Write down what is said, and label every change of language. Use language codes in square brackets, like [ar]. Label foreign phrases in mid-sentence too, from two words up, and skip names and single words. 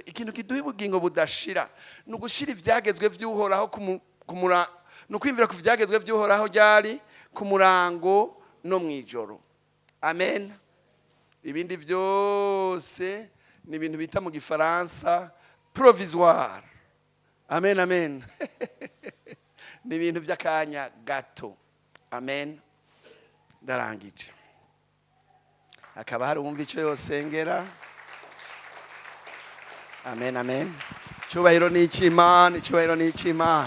[rn] Ikintu kiduha ubugingo budashira nugushira ivyagezwe vy'uhoraho nukwimvira ku vyagezwe vy'uhoraho ryari ku murango no mwijoro. Amen. Ibindi vyose ni ibintu bita mu gifaransa provisoire. Amen, amen. Ni ibintu by'akanya gato. Amen. Ndarangije. Akaba hari umva ico yosengera. Amen, amen. Cyubahiro ni icy'Imana, cyubahiro ni icy'Imana.